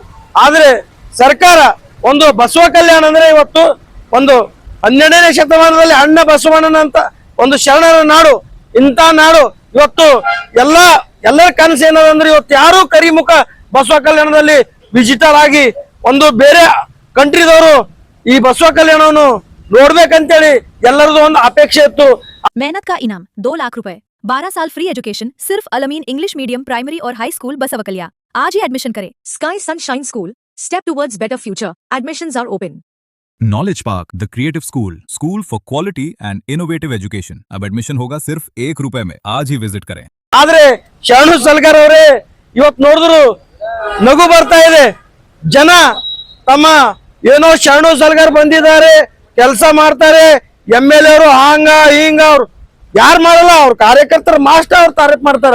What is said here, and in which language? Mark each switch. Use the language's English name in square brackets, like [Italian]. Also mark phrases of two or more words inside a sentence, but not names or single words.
[Kannada] ಆದ್ರೆ ಸರ್ಕಾರ ಒಂದು ಬಸವ ಕಲ್ಯಾಣ ಅಂದ್ರೆ ಇವತ್ತು ಒಂದು 12ನೇ ಶತಮಾನದಲ್ಲಿ ಅಣ್ಣ ಬಸವಣ್ಣನಂತ ಒಂದು ಶರಣರ ನಾಡು, ಇಂಥ ನಾಡು ಇವತ್ತು ಎಲ್ಲರ ಕನಸು ಏನದಂದ್ರೆ ಇವತ್ತು ಯಾರು ಕರಿಮುಖ ಬಸವ ಕಲ್ಯಾಣದಲ್ಲಿ ವಿಜಿಟರ್ ಆಗಿ ಒಂದು ಬೇರೆ ಕಂಟ್ರಿದವರು ಈ ಬಸವ ಕಲ್ಯಾಣವನ್ನು ನೋಡ್ಬೇಕಂತೇಳಿ ಎಲ್ಲರದು ಒಂದು ಅಪೇಕ್ಷೆ ಇತ್ತು. [Hindi] मेहनत का इनाम 2 लाख रुपए, 12 साल [English] free education [Hindi] सिर्फ अलमीन [English] English medium primary [Hindi] और [English] high school [Hindi] बसवकलिया. आज ही एडमिशन करें. [English] Sky Sunshine School, step towards better future. admissions are open. Knowledge Park the creative school for quality and innovative education. [Hindi] अब एडमिशन होगा सिर्फ ₹1 में. आज ही विजिट करें. [Kannada] ಆದ್ರೆ ಶರಣು ಸಲಗರ್ ಅವರೇ ಇವತ್ತು ನೋಡಿದ್ರು ನಗು ಬರ್ತಾ ಇದೆ. ಜನ ತಮ್ಮ ಏನೋ ಶರಣು ಸಲಗರ್ ಬಂದಿದ್ದಾರೆ, ಕೆಲಸ ಮಾಡ್ತಾರೆ, MLA ಅವರು ಹಂಗ ಹಿಂಗ ಅವ್ರು ಯಾರು ಮಾಡಲ್ಲ, ಅವ್ರ ಕಾರ್ಯಕರ್ತರ ಮಾಸ್ಟರ್ ಅವ್ರು ತಾರೀಫ್ ಮಾಡ್ತಾರೆ.